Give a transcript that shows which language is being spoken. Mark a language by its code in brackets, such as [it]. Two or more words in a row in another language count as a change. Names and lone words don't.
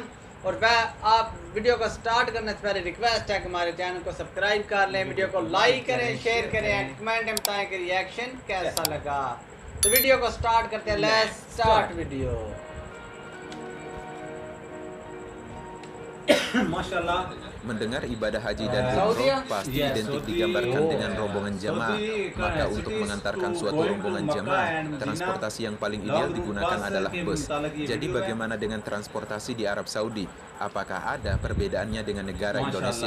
[hi] और वह आप वीडियो को स्टार्ट करने से पहले रिक्वेस्ट है कि हमारे चैनल को सब्सक्राइब कर लें, वीडियो को लाइक करें, शेयर करें, कमेंट में बताएं कि रिएक्शन कैसा लगा। तो वीडियो को स्टार्ट करते हैं। [en] let's start video. [hi] माशाल्लाह। [id] Mendengar ibadah haji dan umroh pasti identik digambarkan dengan rombongan jamaah. Maka untuk mengantarkan suatu rombongan jamaah, transportasi yang paling ideal digunakan adalah bus. Jadi bagaimana dengan transportasi di Arab Saudi? Apakah ada perbedaannya dengan negara Indonesia?